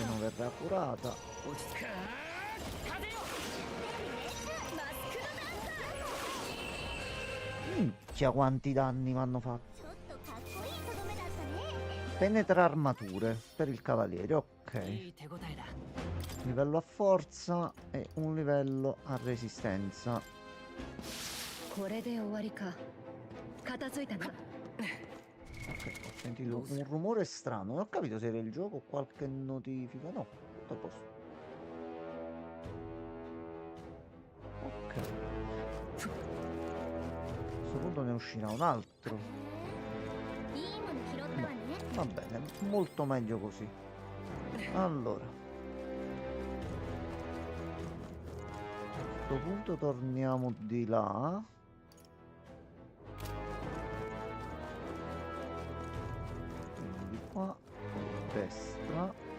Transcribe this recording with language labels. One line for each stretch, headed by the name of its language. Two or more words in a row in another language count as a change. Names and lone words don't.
Italian: Lei
Japanese: とう。
Italian: non verrà curata.
Japanese: 落ち着く。風よ。マスクドダンサー
Italian: Minchia quanti danni mi hanno fatto.
Japanese: ちょっとかっこいいとどめだったね
Italian: Penetra armature per il cavaliere, ok.
Japanese: いい手応えだ。
Italian: Livello a forza e un livello a resistenza.
Japanese: これで終わりか片付いたな
Italian: Ok, ho sentito un rumore strano. Non ho capito se era il gioco o qualche notifica. No, tutto a posto. Ok. A questo punto ne uscirà un altro.
Japanese: いいもの拾ったわね
Italian: Va bene, molto meglio così. Allora. A questo punto torniamo di là. Quindi di qua, a destra.